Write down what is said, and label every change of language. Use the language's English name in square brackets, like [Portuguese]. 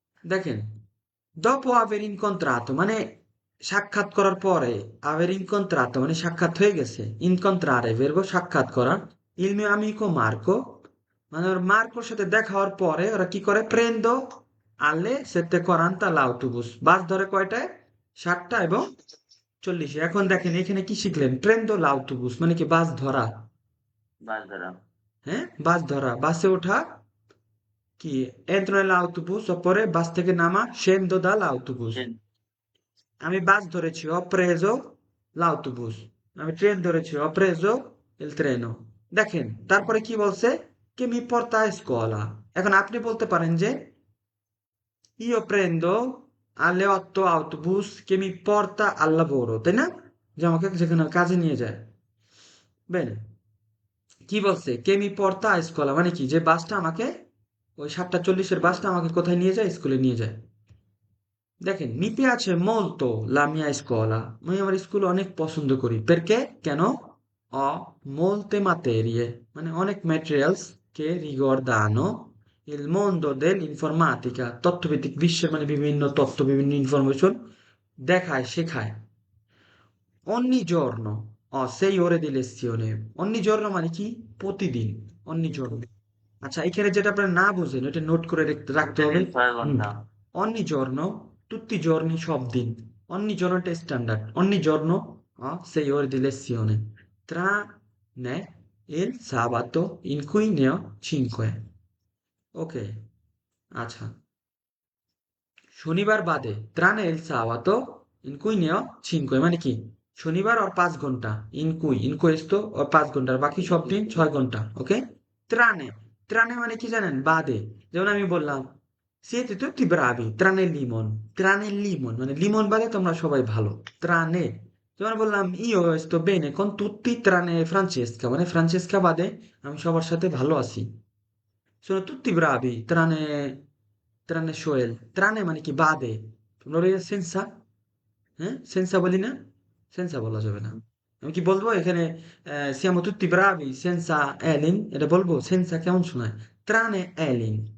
[Bangla] দেখেন, [Italian] dopo aver incontrato [Bangla] মানে সাক্ষাৎ করার পরে, [Italian] aver incontrato [Bangla] মানে সাক্ষাৎ হয়ে গেছে, [Italian] incontrare verbo [Bangla] সাক্ষাৎ করা, [Italian] il mio amico Marco [Bangla] মানে ওর মার্কোর সাথে দেখা হওয়ার পরে ওরা কি করে? [Italian] prendo alle 7:40 l'autobus, [Bangla] বাস ধরে কয়টায়? 7:40। এখন দেখেন এখানে কি শিখলেন? [Italian] prendo l'autobus [Bangla] মানে কি? বাস ধরা। বাস ধরা। হ্যাঁ, বাস ধরা, বাসে ওঠা। [Italian] কি entro nell'autobus oppure [Bangla] বাস থেকে নামা, [Italian] scendo dall'autobus। [Bangla] আমি বাস ধরেছি, [Italian] ho preso l'autobus। [Bangla] আমি ট্রেন ধরেছি, [Italian] ho preso il treno। [Bangla] দেখেন তারপরে কি বলছে? [Italian] che mi porta a scuola। [Bangla] এখন আপনি বলতে পারেন যে [Italian] io prendo alle 8 autobus che mi porta al lavoro, [Bangla] তাই না? যে আমাকে যেখানে কাজে নিয়ে যায়। বেনে, কি বলছে? [Italian] che mi porta a scuola [Bangla] মানে কি? যে বাসটা আমাকে, ওই 7:40-এর বাসটা আমাকে কোথায় নিয়ে যায়? স্কুলে নিয়ে যায়। দেখেন, [Italian] mi piace molto la mia scuola, [Bangla] আমি আমার স্কুল অনেক পছন্দ করি। [Italian] perché? [Bangla] কেন? [Italian] ho molte materie [Bangla] মানে অনেক materials [Italian] che riguardano il mondo dell'informatica, [Bangla] তথ্যভিত্তিক বিশ্বের মানে বিভিন্ন তথ্য, বিভিন্ন ইনফরমেশন দেখায়, শেখায়। [Italian] ogni giorno ho 6 ore di lezione, ogni giorno [Bangla] মানে কি? প্রতিদিন, [Italian] ogni giorno। [Bangla] আচ্ছা, এখানে যেটা আপনারা না বুঝেন ওটা নোট করে রাখতে হবে। প্রতিদিন 6 হুম। ঘন্টা। [Italian] ogni giorno, tutti i giorni, [Bangla] সব দিন। [Italian] ogni giorno è standard, ogni giorno ho 6 ore di lezione, tranne il sabato in cui ne ho 5। [Bangla] ok, আচ্ছা, শনিবার বাদে, [Italian] tranne il sabato in cui ne ho 5 [Bangla] মানে কি? শনিবার আর 5 ঘন্টা, [Italian] in questo [Bangla] আর 5 ঘন্টা, আর বাকি সব দিন 6 ঘন্টা। ওকে, [Italian] tranne, tranne [Bangla] মানে কি জানেন? বাদে। যেমন আমি বললাম [Italian] siete tutti bravi tranne il limon, tranne il limon [Bangla] মানে লিমন বাদে তোমরা সবাই ভালো। tranne, যেমন বললাম [Italian] io sto bene con tutti tranne Francesca [Bangla] মানে ফ্রান্সেসকা বাদে আমি সবার সাথে ভালো আছি। [Italian] sono tutti bravi tranne Shoel, tranne [Bangla] মানে কি? বাদে। তোমরা বলে সেন্সা, হ্যাঁ, সেন্সা বলি না? সেন্সা বলা যাবে না। আমি কি বলবো এখানে? [Italian] siamo tutti bravi senza Elin, [Bangla] এটা বলবো? সেন্সা কেমন শোনায়? [Italian] tranne Elin।